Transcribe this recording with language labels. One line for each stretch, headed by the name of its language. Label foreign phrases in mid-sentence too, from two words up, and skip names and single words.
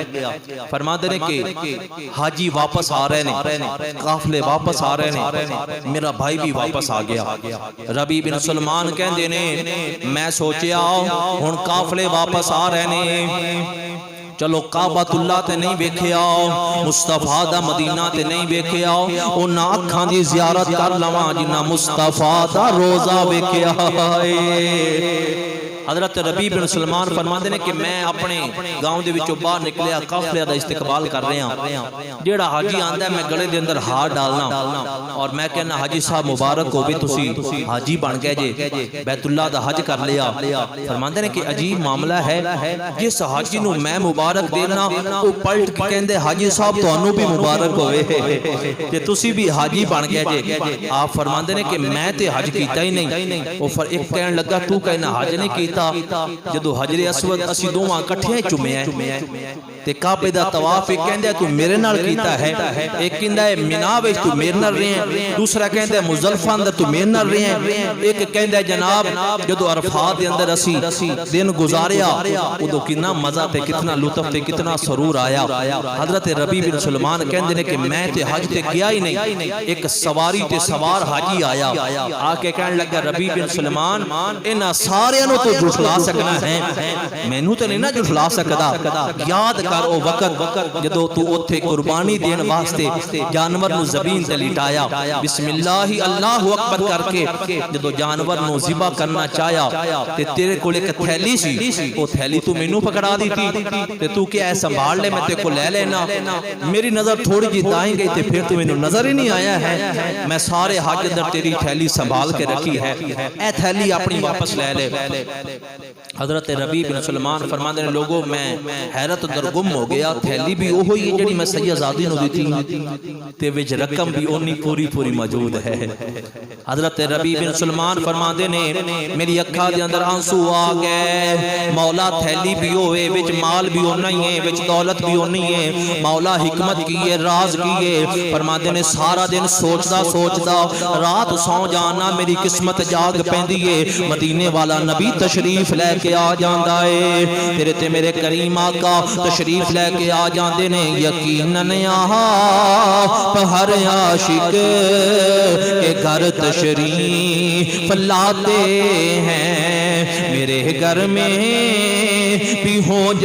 Punjabi: فرماندے نے کہ حاجی واپس آ رہے نے، قافلے واپس آ رہے نے، میرا بھائی بھی واپس آ گیا۔ ربیع بن سلمان کہندے نے میں سوچیا ہن قافلے واپس آ رہے نے، چلو کعبۃ اللہ تے نہیں ویکھیا، مصطفیٰ دا مدینہ تے نہیں ویکھیا، انہاں اکھاں دی زیارت کر لواں جنہاں مصطفیٰ دا روزہ ویکھیا ہے۔ حضرت ربیع بن سلمان فرماندے نے کہ میں اپنے گاؤں دے وچوں باہر نکلیا، قافلے دا استقبال کر رہا ہاں، جیڑا حاجی آندا ہے میں گلے دے اندر ہاتھ ڈالنا اور میں کہنا حاجی صاحب مبارک ہووے تسی حاجی بن گئے جے، بیت اللہ دا حج کر لیا۔ فرماندے نے کہ عجیب معاملہ ہے، جس حاجی نو میں مبارک دینا او پلٹ کے کہندے حاجی صاحب تانوں بھی مبارک ہوئے کہ تسی بھی حاجی بن گئے جے۔ آپ فرماندے نے کہ میں تے حج کیتا ہی نہیں۔ او ایک کہن لگا تو کہنا حج نہیں کیتا، جدو حجر اسود اسی دوواں کٹھے چومے ہیں تے کعبے دا طواف ایک کہندا ہے تو میرے نال کیتا ہے، ایک کہندا ہے مینا وچ تو میرے نال رہے ہیں، دوسرا کہندا ہے مزدلفہ اندر تو میرے نال رہے ہیں، ایک کہندا ہے جناب جدو عرفات دے اندر اسی دن گزاریا ادو کتنا مزہ تے کتنا لطف تے کتنا سرور آیا۔ حضرت ربیع بن سلمان کہندے نے کہ میں تے حج تے گیا ہی نہیں، ایک سواری تے سوار حاجی آیا، آ کے کہن لگا ربیع بن سلمان انہاں سارے نو تو جھٹلا سکنا ہے، مینوں تے نہیں نہ جھٹلا سکدا، یاد کر او وقت جدو تو اوتھے قربانی دین واسطے جانور نو زمین تے لٹایا، بسم اللہ اللہ اکبر کر کے جدو جانور نو ذبح کرنا چاہیا تے تیرے کول ایک تھیلی سی، او تھیلی تو مینوں پکڑا دیتی تے تو کہ اے سنبھال لے میں تے کو لے لینا، میری نظر تھوڑی جی دائیں گئی تے پھر تو مینوں نظر ہی نہیں آیا ہے، میں سارے حج اندر تیری تھیلی سنبھال کے رکھی ہے، اے تھیلی اپنی واپس لے لے۔ حضرت ربیع بن سلمان فرماندے نے لوگوں میں حیرت اندر گم ہو گیا، تھیلی بھی وہی جڑی میں سیدزادی نو دی تھی تے وچ رقم بھی اونی پوری موجود ہے۔ حضرت ربیع بن سلمان فرماندے نے میری اکھاں دے اندر آنسو آ گئے، مولا تھیلی بھی ہوئے وچ مال بھی اونا ہی ہے، وچ دولت بھی اونی ہے، مولا حکمت کی ہے، راز کی ہے۔ فرماندے نے سارا دن سوچدا رات سو جانا میری قسمت جاگ پیندی ہے، مدینے والا نبی تشریف لے کے آ جاندا ہے، تیرے تے میرے کریم آقا تشریف لے کے آ جاندے نے،
Urdu: یقیناً آپ ہر عاشق کے گھر تشریف لاتے ہیں، میرے گھر میں بھی ہو